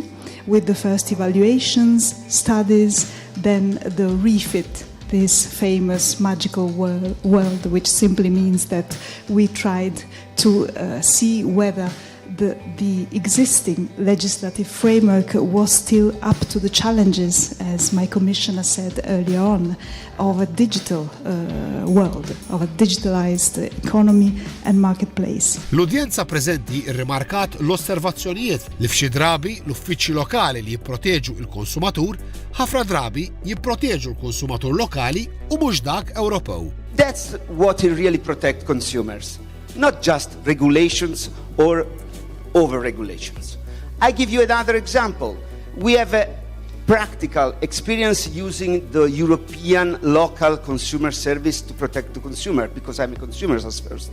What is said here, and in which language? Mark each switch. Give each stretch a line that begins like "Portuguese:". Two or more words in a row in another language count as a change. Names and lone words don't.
English: with the first evaluations, studies, then the refit, this famous magical world, which simply means that we tried to see whether the existing legislative framework was still up to the challenges, as my commissioner said earlier on, of a digital world, of a digitalized economy and marketplace.
Maltese: L-udjenza preżenti rrimarkat l-osservazzjonijiet li f'xi drabi l-uffiċċji lokali li jipproteġu l-konsumatur ħafna drabi jipproteġu l-konsumatur lokali u mhux dak Ewropew.
English: That's what will really protect consumers, not just regulations or over-regulations. I give you another example. We have a practical experience using the European local consumer service to protect the consumer, because I'm a consumer first.